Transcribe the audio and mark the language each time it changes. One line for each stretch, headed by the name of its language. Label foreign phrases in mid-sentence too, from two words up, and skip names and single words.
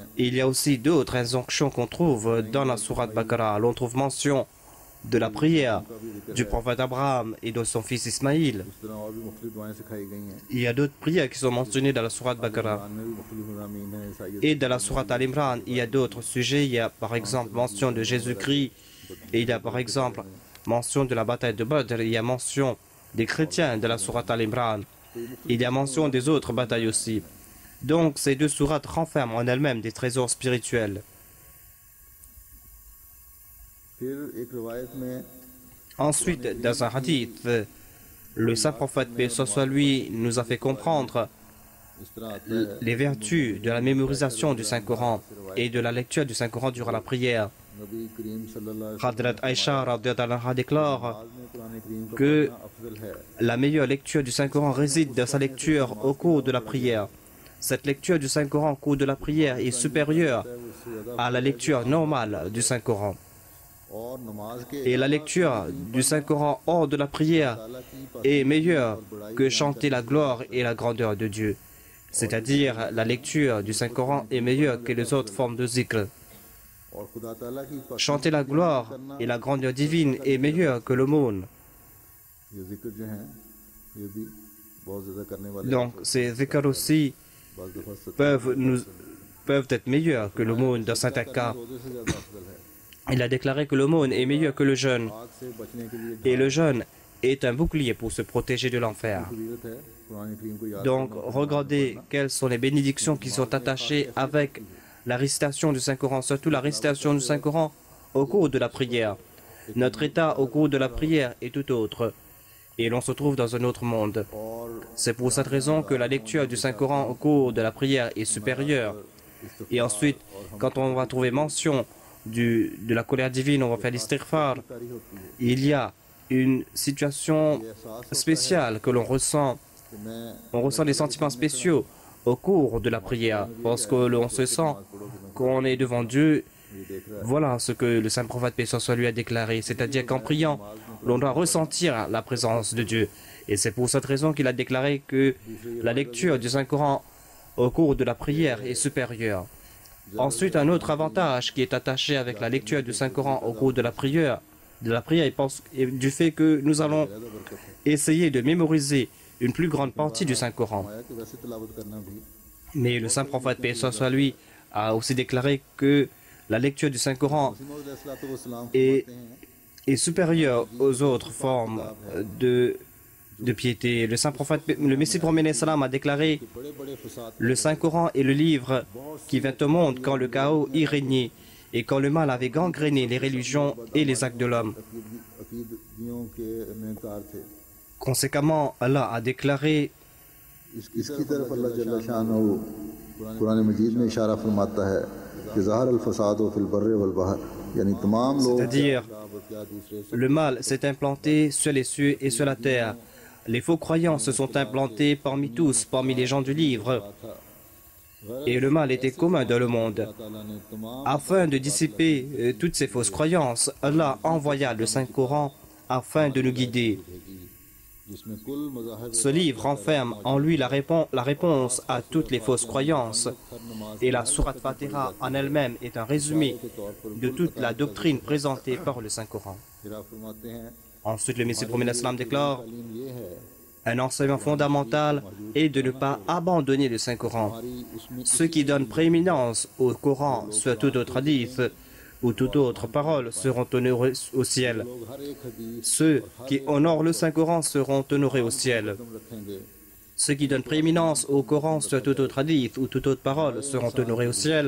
French: Et il y a aussi d'autres injonctions qu'on trouve dans la sourate Baqarah. L'on trouve mention de la prière du prophète Abraham et de son fils Ismaïl.
Urdu: اس طرح اور بھی مختلف دعائیں سکھائی گئی ہیں.
French: Il y a d'autres prières qui sont mentionnées dans la sourate Baqarah.
Urdu: قرآن میں بھی مختلف مضامین ہیں. ईसाईयत
French: Et dans la sourate Al-Imran, il y a d'autres sujets. Il y a par exemple mention de Jésus-Christ. Et il y a par exemple mention de la bataille de Badr. Il y a mention des chrétiens de la sourate Al-Imran. Il y a mention des autres batailles aussi. Donc ces deux sourates renferment en elles-mêmes des trésors spirituels.
Urdu: پھر ایک روایت میں
French: Ensuite, dans un hadith, le saint prophète, paix soit sur lui, nous a fait comprendre
Urdu: اس طرح آتا ہے
French: les vertus de la mémorisation du Saint-Coran et de la lecture du Saint-Coran durant la prière.
Urdu: نبی کریم
Arabic: صلى الله عليه
French: Hadrat Aïcha
Arabic: رضي الله عنها
French: déclare
Urdu: وسلم میں قرآن کریم کا
French: que
Urdu: پڑھنا افضل ہے.
French: la meilleure lecture du Saint-Coran réside dans sa lecture au cours de la prière. Cette lecture du Saint-Coran au cours de la prière est supérieure à la lecture normale du Saint-Coran.
Urdu: اور نماز کے
French: Et la lecture du Saint-Coran hors de la prière est meilleure que chanter la gloire et la grandeur de Dieu. C'est-à-dire, la lecture du Saint-Coran est meilleure que les autres formes de zikr.
Urdu: اور خدا تعالیٰ کی
French: Chanter la gloire et la grandeur divine est meilleure que l'aumône.
Urdu: یہ ذکر جو ہیں یہ بھی بہت زیادہ کرنے والے
French: Donc, ces zikr aussi
Urdu: بعض دفعہ ستر
French: peuvent être meilleurs que l'aumône dans certains cas.
Urdu: روزے سے زیادہ افضل ہے.
French: Il a déclaré que l'aumône est meilleur que le jeûne.
Urdu: آگ سے بچنے کے لیے
French: Et le jeûne est un bouclier pour se protéger de l'enfer.
Urdu: ضرورت ہے قرآن کریم کو یاد
French: Donc, regardez quelles sont les bénédictions qui sont attachées avec la récitation du Saint-Coran, surtout la récitation du Saint-Coran au cours de la prière. Notre état au cours de la prière est tout autre, et l'on se trouve dans un autre monde.
Urdu: और
French: C'est pour cette raison que la lecture du Saint-Coran au cours de la prière est supérieure. Et ensuite, quand on va trouver mention de la colère divine, on va faire l'istighfar, il y a une situation spéciale que l'on ressent.
Urdu: کہ میں
French: On ressent des sentiments spéciaux au cours de la prière, parce que l'on se sent qu'on est devant Dieu.
Urdu: یہ دیکھ رہا
French: Voilà ce que le saint prophète paix soit sur lui a déclaré, c'est-à-dire qu'en priant, l'on doit ressentir la présence de Dieu. Et c'est pour cette raison qu'il a déclaré que la lecture du Saint-Coran au cours de la prière est supérieure. Ensuite, un autre avantage qui est attaché avec la lecture du Saint-Coran au cours de la prière est du fait que nous allons essayer de mémoriser une plus grande partie du Saint-Coran.
Urdu: ہے کہ ویسے تلاوت کرنا بھی
French: Mais le saint prophète paix soit sur lui a aussi déclaré que la lecture du Saint-Coran
Urdu: सलाम
French: est, est supérieure aux autres formes de piété. Le saint prophète, le Messie promené salam a déclaré:
Urdu: بڑے بڑے فساد
French: le Saint-Coran est le livre qui vint au monde quand le chaos y régnait et quand le mal avait gangréné les religions et les actes de l'homme.
Urdu: عقیدیوں کے انکار تھے.
French: Conséquemment, Allah a déclaré
Urdu: اس کی طرف اللہ
Arabic: جل شأنه
Urdu: قرآن مجید میں اشارہ فرماتا ہے کہ
Arabic: ظهر الفساد في البر والبحر,
Urdu: یعنی تمام لوگ
French: c'est-à-dire
Urdu: کیا دوسرے سے
French: le mal s'est implanté sur les cieux et sur la terre. Les faux croyants se sont implantés parmi tous, parmi les gens du livre. Et le mal était commun dans le monde.
Urdu: تعالیٰ نے تمام
French: Afin de dissiper toutes ces fausses croyances, Allah envoya le Saint-Coran afin de nous guider.
Urdu: جس میں کل مذاہب
French: Ce livre renferme en lui la réponse à toutes les fausses croyances. Et la Sourate Fatiha en elle-même est un résumé de toute la doctrine présentée par le Saint-Coran.
Urdu: پھر آپ فرماتے ہیں
French: Ensuite, le Messie prophète Islam déclare:
Urdu: تعلیم یہ ہے
French: un enseignement fondamental est de ne pas abandonner le Saint-Coran.
Urdu: ہماری اس میں
French: Ceux qui donnent prééminence au Coran sur tout autre hadith ou toute autre parole seront honorés au ciel.
Urdu: لوگ ہر ایک حدیث
French: Ceux qui honorent le Saint-Coran seront honorés au ciel.
Urdu: रखेंगे।
French: Ceux qui donnent prééminence au Coran sur tout autre hadith ou toute autre parole seront honorés au ciel.